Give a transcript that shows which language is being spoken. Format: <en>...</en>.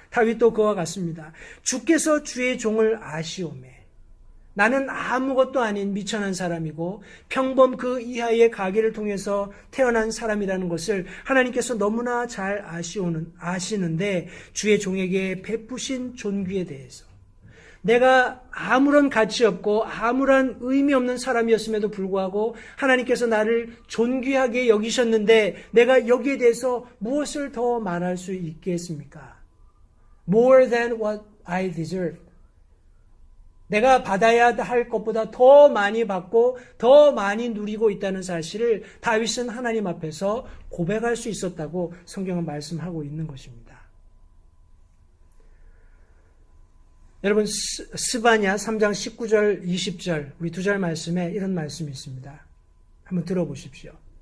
<ko>다윗도 그와 같습니다. 주께서 주의 종을 아시오매 나는 아무것도 아닌 미천한 사람이고 평범 그 이하의 가계를 통해서 태어난 사람이라는 것을 하나님께서 너무나 잘 아시는데 주의 종에게 베푸신 존귀에 대해서 내가 아무런 가치 없고 아무런 의미 없는 사람이었음에도 불구하고 하나님께서 나를 존귀하게 여기셨는데 내가 여기에 대해서 무엇을 더 말할 수 있겠습니까?</ko> <en>More than what I deserve.</en> <ko>내가 받아야 할 것보다 더 많이 받고 더 많이 누리고 있다는 사실을 다윗은 하나님 앞에서 고백할 수 있었다고 성경은 말씀하고 있는 것입니다. 여러분, 스바냐 3장 19절 20절 우리 두 절 말씀에 이런 말씀이 있습니다. 한번 들어보십시오.</ko>